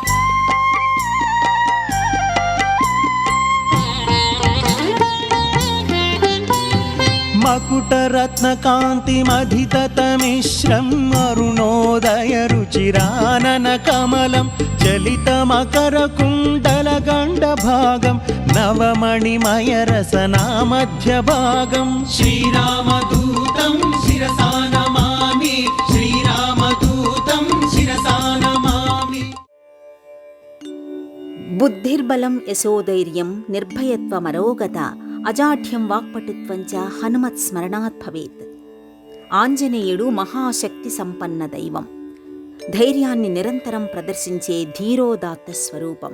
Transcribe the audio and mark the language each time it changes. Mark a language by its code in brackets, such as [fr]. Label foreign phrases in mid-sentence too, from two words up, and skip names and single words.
[sa] मकुटरत्नकान्तिमधिततमिश्रम् अरुणोदय रुचिराननकमलं चलितमकरकुण्डलगण्डभागं नवमणिमयरसनामध्यभागं श्रीरामदूतं शिरसा नमामि। श्रीरामदूतं शिरसा नमामि। బుద్ధిర్బలం యశోధైర్యం నిర్భయత్వమరోగత అజాఢ్యం వాక్పటుత్వంచ హనుమత్ స్మరణాత్ భవేత్. [te] ఆంజనేయుడు మహాశక్తి సంపన్న దైవం. ధైర్యాన్ని నిరంతరం ప్రదర్శించే ధీరోదాత్త స్వరూపం.